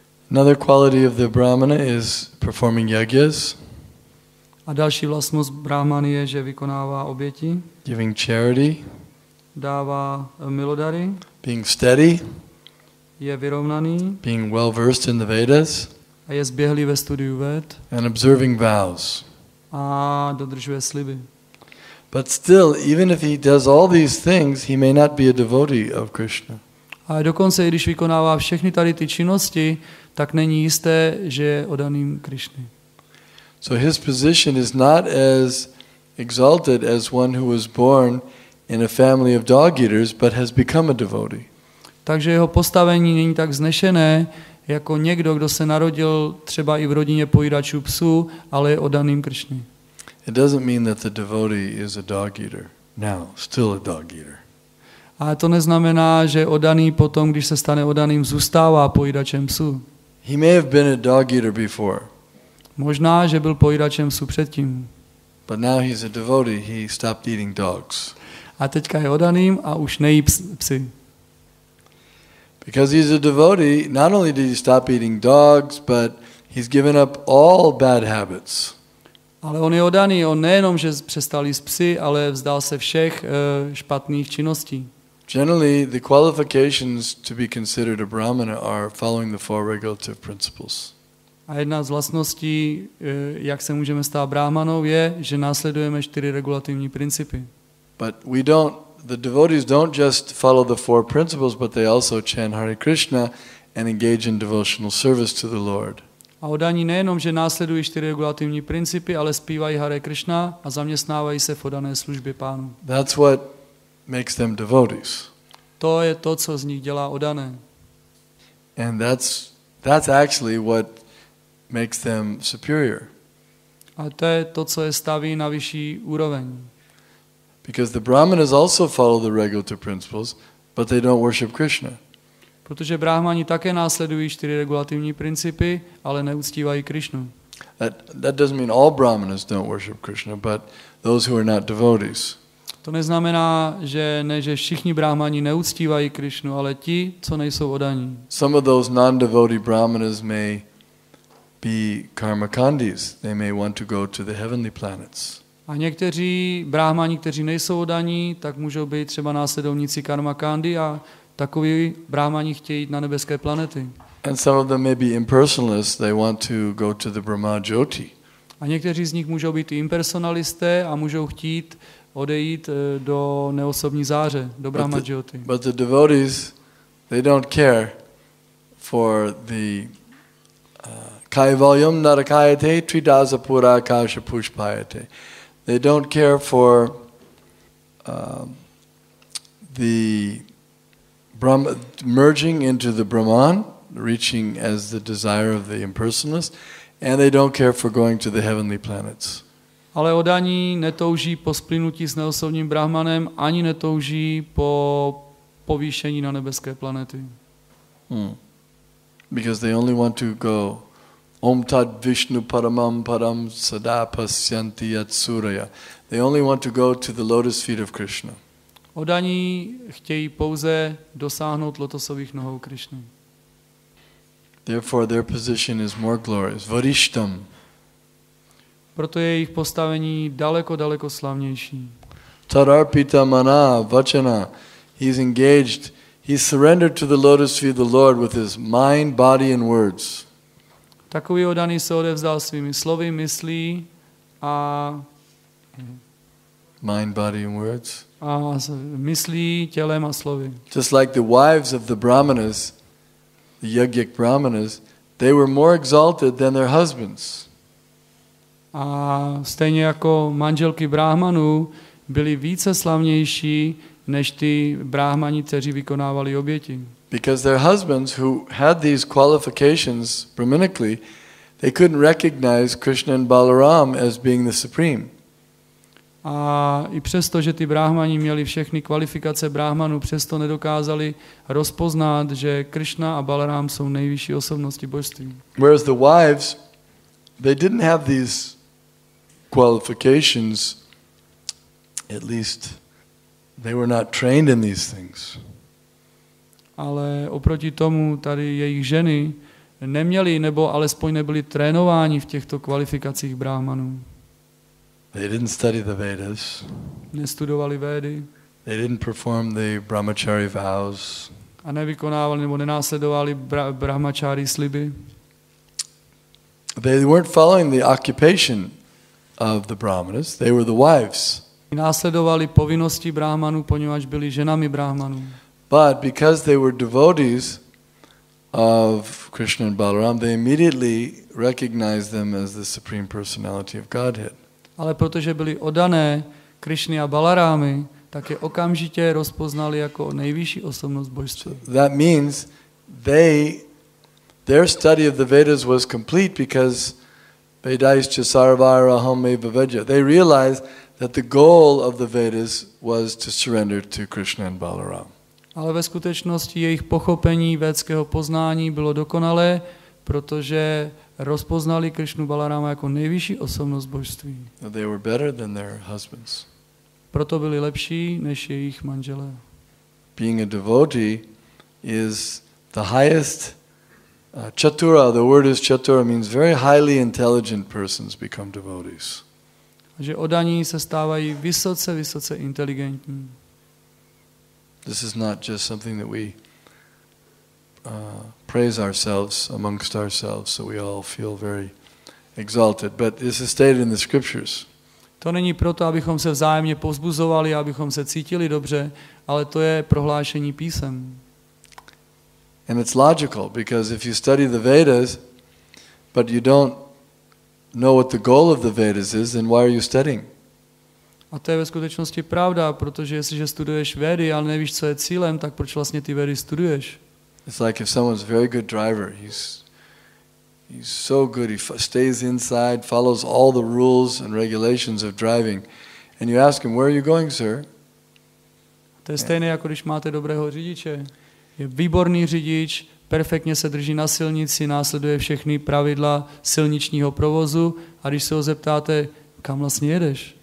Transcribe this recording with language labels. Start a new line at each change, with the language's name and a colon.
English: Another quality of the Brahmana is performing yagyas,
Czech: A další vlastnost brahmany je, že vykonává oběti,
English: giving charity,
Czech: dává milodary,
English: being steady,
Czech: je vyrovnaný
English: being well versed in the Vedas,
Czech: a je zběhlý ve studiu Ved
English: and observing vows.
Czech: a dodržuje sliby.
English: But still, even if he does all these things, he may not be a devotee of Krishna.
Czech: A dokonce, i když vykonává všechny tady ty činnosti, tak není jisté, že je oddaným Krišny.
English: So his position is not as exalted as one who was born in a family of dog eaters but has become a devotee.
Czech: Takže jeho postavení není tak vznešené, jako někdo, kdo se narodil třeba i v rodině pojídačů psů, ale je oddaným Krišny.
English: It doesn't mean that the devotee is a dog eater now, still a dog eater.
Czech: Ale to neznamená, že oddaný potom, když se stane oddaným, zůstává pojídačem psů.
English: He may have been a dog eater before,
Czech: Možná, že byl pojídačem psů předtím.
English: but now he's a devotee, he stopped eating dogs.
Czech: A teďka je oddaným a už nejí psy.
English: Because he's a devotee, not only did he stop eating dogs, but he's given up all bad habits.
Czech: Ale on je oddaný, on nejenom, že přestal jíst psy, ale vzdal se všech špatných činností.
English: Generally, the qualifications to be considered a brahmana are following the four regulative principles.
Czech: A jedna z vlastností, jak se můžeme stát brahmanou, je, že následujeme 4 regulativní principy.
English: But the devotees don't just follow the four principles, but they also chant Hare Krishna and engage in devotional service to the Lord.
Czech: A oddaní nejenom, že následují 4 regulativní principy, ale zpívají Hare Krishna a zaměstnávají se v oddané službě Pánu.
English: That's what makes them devotees.
Czech: To je to, co z nich dělá oddané.
English: And that's actually what makes them superior.
Czech: A to je to, co je staví na vyšší úroveň.
English: Because the brahmanas also follow the regulative principles, but they don't worship Krishna.
Czech: Protože brahmani také následují 4 regulativní principy, ale neuctívají Krišnu.
English: That doesn't mean all brahmanas don't worship Krishna, but those who are not devotees.
Czech: To neznamená, že všichni brahmani neuctívají Krišnu, ale ti, co nejsou oddaní.
English: Some of those non-devotee brahmanas may be karmakandis. They may want to go to the heavenly planets.
Czech: A někteří brahmani, kteří nejsou oddaní, tak můžou být třeba následovníci karmakandy a takoví brahmani chtějí jít na nebeské planety.
English: And some of them may be impersonalists. They want to go to the Brahma Jyoti.
Czech: A někteří z nich můžou být i impersonalisté a můžou chtít odejít do neosobní záře, do Brahma Jyoti.
English: But the devotees, they don't care for the
Sanskrit: kaivalyam narakayate tridasa pura kasha pushpayate.
English: They don't care for the merging into the Brahman, reaching as the desire of the impersonalist, and they don't care for going to the heavenly planets.
Czech: Ale oddaní netouží po splynutí s neosobním brahmanem, ani netouží po povýšení na nebeské planety.
English: Because they only want to go
Sanskrit: Om Tad Vishnu Paramam Param Sada Pasyanti Yat Suraya.
English: They only want to go to the lotus feet of Krishna.
Czech: Oddaní chtějí pouze dosáhnout lotosových nohou Krišny.
English: Therefore their position is more glorious.
Sanskrit: Varishtam.
Czech: Proto je jejich postavení daleko, daleko slavnější.
Sanskrit: Tadarpita mana vachana.
English: He's engaged. He's surrendered to the lotus feet of the Lord with his mind, body and words.
Czech: Takový oddaný se odevzdal svými slovy, myslí a
English: Mind, body and words.
Czech: A myslí, tělem a slovy.
English: Just like the wives of the brahmanas, the yogic brahmanas, they were more exalted than their husbands.
Czech: A stejně jako manželky bráhmanů byly více slavnější než ty bráhmani, kteří vykonávali oběti.
English: Because their husbands who had these qualifications brahmanically, they couldn't recognize Krishna and Balaram as being the supreme.
Czech: A i přesto, že ty bráhmani měli všechny kvalifikace bráhmanů, přesto nedokázali rozpoznat, že Krishna a Balaram jsou nejvyšší osobnosti božství.
English: Whereas the wives, they didn't have these qualifications, at least they were not trained in these things.
Czech: Ale oproti tomu tady jejich ženy neměly, nebo alespoň nebyly trénováni v těchto kvalifikacích bráhmanů.
English: They didn't study the Vedas.
Czech: Nestudovali Védy.
English: They didn't perform the brahmachari vows.
Czech: A nevykonávali nebo nenásledovali brahmachari sliby.
English: They weren't following the occupation of the brahmanas. They were the wives.
Czech: Následovali povinnosti bráhmanů, poněvadž byli ženami bráhmanů.
English: But because they were devotees of Krishna and Balaram, they immediately recognized them as the supreme personality of Godhead.
Czech: Ale protože byli oddané Krishny a Balarámy, tak je okamžitě rozpoznali jako nejvyšší osobnost božství.
English: So that means their study of the Vedas was complete because
Sanskrit: Vedaischa sarvaraham evavedya.
English: They realized that the goal of the Vedas was to surrender to Krishna and Balaram.
Czech: Ale ve skutečnosti jejich pochopení védského poznání bylo dokonalé, protože rozpoznali Krishnu Balaráma jako nejvyšší osobnost božství.
English: They were better than their husbands.
Czech: Proto byli lepší než jejich manželé.
English: Being a devotee is the highest chatura. The word is chatura, means very highly intelligent persons become devotees.
Czech: Že oddaní se stávají vysoce inteligentní.
English: This is not just something that we praise ourselves amongst ourselves, so we all feel very exalted. But this is stated in the scriptures.
Czech: To není proto, abychom se vzájemně povzbuzovali, abychom se cítili dobře, ale to je prohlášení písem.
English: And it's logical, because if you study the Vedas, but you don't know what the goal of the Vedas is, then why are you studying?
Czech: A to je ve skutečnosti pravda, protože jestliže studuješ Védy, ale nevíš, co je cílem, tak proč vlastně ty Védy studuješ?
English: It's like if someone's a very good driver, he's so good, he stays inside, follows all the rules and regulations of driving, and you ask him, "Where are you going, sir?"
Czech: To je stejné, jako když máte dobrého řidiče. Je výborný řidič, perfektně se drží na silnici, následuje všechny pravidla silničního provozu, a když se ho zeptáte, kam vlastně jedeš?